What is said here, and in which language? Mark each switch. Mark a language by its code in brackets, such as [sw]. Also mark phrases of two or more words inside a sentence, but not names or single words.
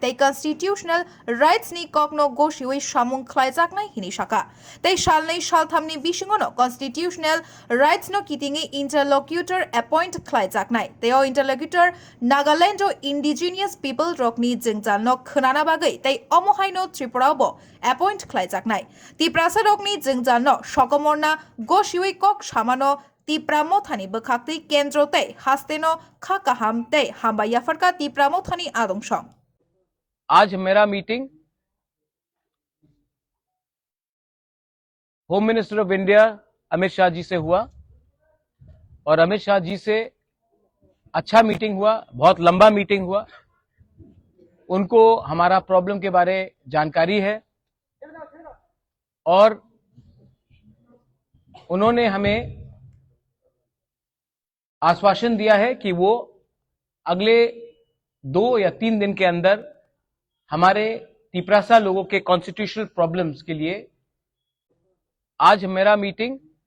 [trp] Tei [en] Constitutional Rights [trp] Ni Kokno Goshiwi Shamung Khlaijak Hini Shaka Tei Shalnei Shalthamni Bishingono [en] Constitutional Rights [trp] No Kitingi [en] Interlocutor Appoint [trp] Khlaijak Nai Teo Interlocutor Nagalando [en] Indigenous People [trp] Rokni Jingjal No Khunana Bagai Tei Omohaino Tripurabo Appoint Khlaijak Nai Tiprasa Rokni Jingjal No Shokomorna Goshiwi Kok Shamano Tipramothani Bakakti Kendrote Hasteno Khakahamte Hambayafarka Tipramothani Adongshong [hi] आज मेरा मीटिंग [en] Home Minister of India [hi] अमित शाह जी से हुआ और अमित शाह जी से अच्छा मीटिंग हुआ, बहुत लंबा मीटिंग हुआ। उनको हमारा प्रॉब्लम के बारे जानकारी है और उन्होंने हमें आश्वासन दिया है कि वो अगले 2 या 3 दिन के अंदर हमारे तिपरासा लोगों के [en] constitutional problems [hi] के लिए आज मेरा मीटिंग